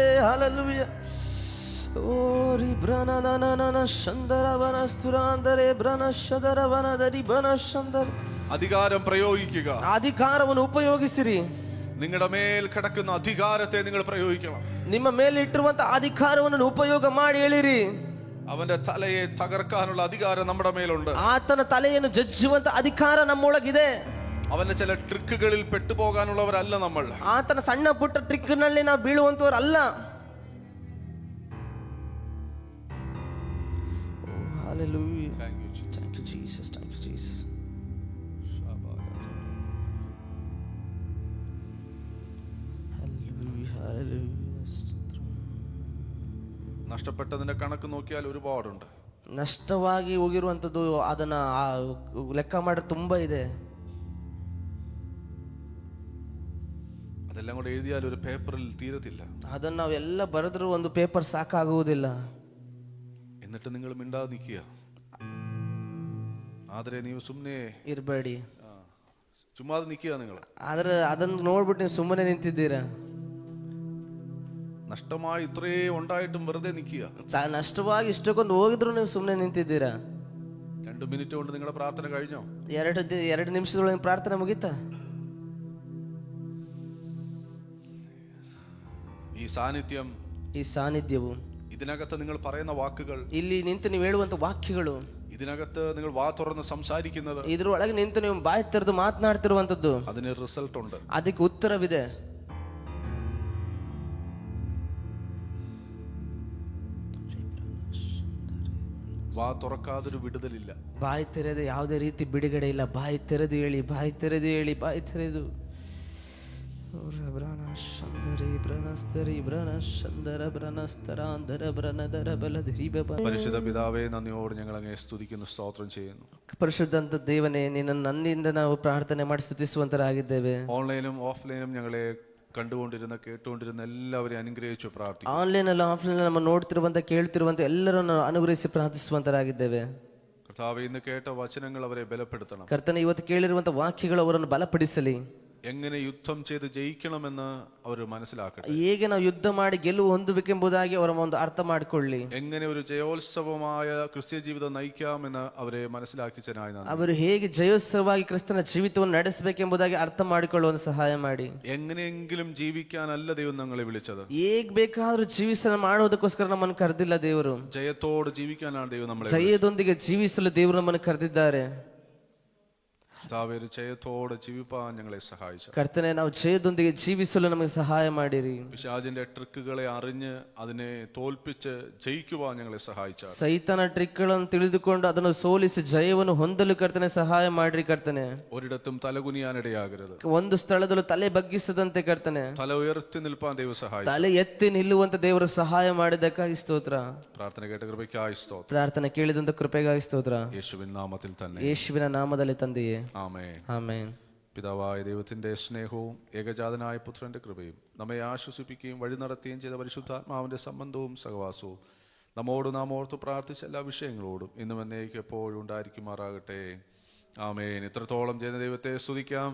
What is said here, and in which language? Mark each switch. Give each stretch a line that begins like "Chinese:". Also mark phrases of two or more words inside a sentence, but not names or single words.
Kannada: ಹಲ್ಲೆಲೂಯಾ. ಓ ರಿಬ್ರನ ನನನ ಶಂದರ ಬನ ಸ್ತುರಾಂದರೆ ಬ್ರನ ಶದರ ಬನದರಿ ಬನ ಶಂದರ.
Malayalam: അധികാരം പ്രയോഗിക്കുക.
Kannada: ಅಧಿಕಾರವನ್ನು ಉಪಯೋಗಿಸಿರಿ.
Malayalam: നിങ്ങളുടെ മേൽ കിടക്കുന്ന അധികാരത്തെ നിങ്ങൾ പ്രയോഗിക്കണം.
Kannada: ನಿಮ್ಮ ಮೇಲೆ ಇಟ್ಟಿರುವಂತ ಅಧಿಕಾರವನ್ನು ಉಪಯೋಗ ಮಾಡಿ ಹೇಳಿರಿ.
Malayalam: അവന്റെ തലയെ തകർക്കാനുള്ള അധികാരം നമ്മുടെ മേലുണ്ട്.
Kannada: ಆತನ ತಲೆಯನ್ನು ಜಜ್ಜುವಂತ ಅಧಿಕಾರ ನಮ್ಮೊಳಗಿದೆ.
Malayalam: അവന്റെ ചില ട്രിക്കുകളിൽ പെട്ടുപോകാനുള്ളവരല്ല നമ്മൾ.
Kannada: ಆತನ ಸಣ್ಣ ಪುಟ್ಟ ಟ್ರಿಕ್ ನಲ್ಲಿ ನಾವು ಬೀಳುವಂತವರಲ್ಲ.
English: Hallelujah. Thank you, Jesus. Thank you, Jesus. Thank you, Jesus. Hallelujah. Hallelujah.
Malayalam: നഷ്ടപ്പെട്ടതിന്റെ കണക്ക് നോക്കിയാൽ ഒരുപാടുണ്ട്.
Kannada: ನಷ್ಟವಾಗಿ ಹೋಗಿರುವಂತದ್ದು ಅದನ್ನ ಲೆಕ್ಕ ಮಾಡಿದ್ರೆ ತುಂಬಾ ಇದೆ.
Malayalam: അതെല്ലാം കൂടെ എഴുതിയാൽ ഒരു പേപ്പറിൽ തീരത്തില്ല.
Kannada: ಅದನ್ನ ನಾವೆಲ್ಲ ಬರೆದ್ರೂ ಒಂದು ಪೇಪರ್ ಸಾಕಾಗುವುದಿಲ್ಲ.
Malayalam: എന്നിട്ട് നിങ്ങൾ മിണ്ടാതെ നിൽക്കുക.
Kannada: ಆದ್ರೆ ನೀವು ಸುಮ್ಮನೆ ಇರಬೇಡಿ.
Malayalam: ചുമ്മാതെ നിൽക്കുക. നിങ്ങൾ
Kannada: ಆದ್ರೆ ಅದನ್ನ ನೋಡ್ಬಿಟ್ಟು ನೀವು ಸುಮ್ಮನೆ ನಿಂತಿದ್ದೀರಾ.
Malayalam: നഷ്ടമായി ഇത്രേ ഉണ്ടായിട്ടും വെറുതെ നിൽക്കുക.
Kannada: ನಷ್ಟವಾಗಿ ಇಷ್ಟಕ್ಕೊಂದು ಹೋಗಿದ್ರು ನೀವು ಸುಮ್ಮನೆ ನಿಂತಿದ್ದೀರಾ.
Malayalam: 2 മിനിറ്റ് കൊണ്ട് നിങ്ങളുടെ പ്രാർത്ഥന കഴിഞ്ഞോ?
Kannada: 2 ನಿಮಿಷದೊಳಗೆ ಪ್ರಾರ್ಥನೆ ಮುಗೀತಾ?
Malayalam: ഈ സാന്നിധ്യം,
Kannada: ಈ ಸಾನ್ನಿಧ್ಯವು,
Malayalam: ഇതിനകത്ത് നിങ്ങൾ പറയുന്ന വാക്കുകൾ,
Kannada: ಇಲ್ಲಿ ನಿಂತು ನೀವು ಹೇಳುವಂತ ವಾಕ್ಯಗಳು,
Malayalam: ഇതിനകത്ത് നിങ്ങൾ വാ തുറന്ന് സംസാരിക്കുന്നത്,
Kannada: ಇದ್ರೊಳಗೆ ನಿಂತು ನೀವು ಬಾಯಿ ತೆರೆದು ಮಾತನಾಡ್ತಿರುವಂತದ್ದು,
Malayalam: അതിന് റിസൾട്ട് ഉണ്ട്.
Kannada: ಅದಕ್ಕೆ ಉತ್ತರವಿದೆ.
Malayalam: വാ തുറക്കാതൊരു വിടുതലില്ല.
Kannada: ಬಾಯಿ ತೆರೆದು ಯಾವುದೇ ರೀತಿ ಬಿಡುಗಡೆ ಇಲ್ಲ. ಬಾಯಿ ತೆರೆದು ಹೇಳಿ, ಬಾಯಿ ತೆರೆದು ಹೇಳಿ, ಬಾಯಿ ತೆರೆದು.
Malayalam: പരിശുദ്ധ പിതാവേ, നന്ദിയോട് ഞങ്ങൾ അങ്ങേ സ്തുതിക്കുന്നു, സ്തോത്രം ചെയ്യുന്നു.
Kannada: ಪರಿಶುದ್ಧಂತ ದೇವನೇ, ನಿನ್ನ ನನ್ನಿಂದ ನಾವು ಪ್ರಾರ್ಥನೆ ಮಾಡಿ ಸ್ತುತಿಸುವಂತರಾಗಿದ್ದೇವೆ.
Malayalam: ഓൺലൈനും ഓഫ്ലൈനും ഞങ്ങളെ കണ്ടുകൊണ്ടിരുന്ന കേട്ടുകൊണ്ടിരുന്ന എല്ലാവരെയും അനുഗ്രഹിച്ചു പ്രാർത്ഥിക്കുന്നു.
Kannada: ಆನ್ಲೈನ್ ಅಲ್ಲ ಆಫ್ಲೈನ್ ನಮ್ಮ ನೋಡ್ತಿರುವಂತ ಕೇಳ್ತಿರುವಂತ ಎಲ್ಲರನ್ನು ಅನುಗ್ರಹಿಸಿ ಪ್ರಾರ್ಥಿಸುವಂತರಾಗಿದ್ದೇವೆ.
Malayalam: കർത്താവേ, ഇന്ന് കേട്ട വചനങ്ങൾ അവരെ ബലപ്പെടുത്തണം.
Kannada: ಕರ್ತನೆ, ಇವತ್ತು ಕೇಳಿರುವಂತ ವಾಕ್ಯಗಳು ಅವರನ್ನು ಬಲಪಡಿಸಲಿ.
Malayalam: എങ്ങനെ യുദ്ധം ചെയ്ത് ജയിക്കണമെന്ന് അവർ മനസ്സിലാക്കട്ടെ.
Kannada: ಹೇಗೆ ನಾವು ಯುದ್ಧ ಮಾಡಿ ಗೆಲುವು ಹೊಂದಬೇಕೆಂಬುದಾಗಿ ಅವರ ಒಂದು ಅರ್ಥ ಮಾಡಿಕೊಳ್ಳಿ.
Malayalam: എങ്ങനെ ഒരു ജയോത്സവമായ ക്രിസ്ത്യ ജീവിതം നയിക്കാമെന്ന് അവരെ മനസ്സിലാക്കിച്ചനായി നന്ദി.
Kannada: ಅವರು ಹೇಗೆ ಜಯೋತ್ಸವವಾಗಿ ಕ್ರಿಸ್ತನ ಜೀವಿತವನ್ನು ನಡೆಸಬೇಕೆಂಬುದಾಗಿ ಅರ್ಥ ಮಾಡಿಕೊಳ್ಳುವ ಸಹಾಯ ಮಾಡಿ.
Malayalam: എങ്ങനെയെങ്കിലും ജീവിക്കാനല്ല ദൈവം ഞങ്ങളെ വിളിച്ചത്.
Kannada: ಹೇಗ್ ಬೇಕಾದ್ರೂ ಜೀವಿಸಲು ಮಾಡೋದಕ್ಕೋಸ್ಕರ ನಮ್ಮನ್ನು ಕರೆದಿಲ್ಲ ದೇವರು.
Malayalam: ജയത്തോട് ജീവിക്കാനാണ് ദൈവം നമ്മളെ.
Kannada: ಜಯದೊಂದಿಗೆ ಜೀವಿಸಲು ದೇವರು ನಮ್ಮನ್ನು ಕರೆದಿದ್ದಾರೆ.
Malayalam: കർത്താവേ, ഒരു ജയത്തോടെ ജീവിപ്പാൻ ഞങ്ങളെ സഹായിച്ചു.
Kannada: ಕರ್ತನೆ, ನಾವು ಜಯದೊಂದಿಗೆ ಜೀವಿಸಲು ನಮಗೆ ಸಹಾಯ ಮಾಡಿರಿ.
Malayalam: പിശാചിന്റെ ട്രിക്കുകളെ അറിഞ്ഞ് അതിനെ തോൽപ്പിച്ച് ജയിക്കുവാൻ ഞങ്ങളെ സഹായിച്ചു.
Kannada: ಸೈತಾನ ಟ್ರಿಕ್ಗಳನ್ನು ತಿಳಿದುಕೊಂಡು ಅದನ್ನು ಸೋಲಿಸಿ ಜಯವನ್ನು ಹೊಂದಲು ಕರ್ತನೆ ಸಹಾಯ ಮಾಡ್ರಿ. ಕರ್ತನೆ,
Malayalam: ഒരിടത്തും തലകുനിയാനിടയാകരുത്.
Kannada: ಒಂದು ಸ್ಥಳದಲ್ಲೂ ತಲೆ ಬಗ್ಗಿಸದಂತೆ ಕರ್ತನೆ
Malayalam: തല ഉയർത്തി നിൽപ്പാൻ ദൈവം സഹായിച്ചു.
Kannada: ತಲೆ ಎತ್ತಿ ನಿಲ್ಲುವಂತ ದೇವರು ಸಹಾಯ ಮಾಡಿದ್ದಕ್ಕಾಗಿ ಸ್ತೋತ್ರ.
Malayalam: പ്രാർത്ഥന കേട്ട കൃപയ്ക്കായി സ്തോത്രം.
Kannada: ಪ್ರಾರ್ಥನೆ ಕೇಳಿದಂತ ಕೃಪೆಗಾಗಿ ಸ್ತೋತ್ರ.
Malayalam: യേശുവിൻ നാമത്തിൽ തന്നെ.
Kannada: ಯೇಸುವಿನ ನಾಮದಲ್ಲಿ ತಂದೆಯೇ,
Malayalam: ആമേൻ.
Kannada: ಆಮೆನ್.
Malayalam: പിതാവായ ദൈവത്തിൻ്റെ സ്നേഹവും ഏകജാതനായ പുത്രൻ്റെ കൃപയും നമ്മെ ആശ്വസിപ്പിക്കുകയും വഴി നടത്തുകയും ചെയ്ത പരിശുദ്ധാത്മാവിൻ്റെ സംബന്ധവും സഹവാസവും നമ്മോട് നാം ഓർത്ത് പ്രാർത്ഥിച്ച എല്ലാ വിഷയങ്ങളോടും ഇന്നും എന്നേക്കും എപ്പോഴും ഉണ്ടായിരിക്കുമാറാകട്ടെ. ആമേൻ. ഇത്രത്തോളം ചെയ്യുന്ന ദൈവത്തെ സ്തുതിക്കാം.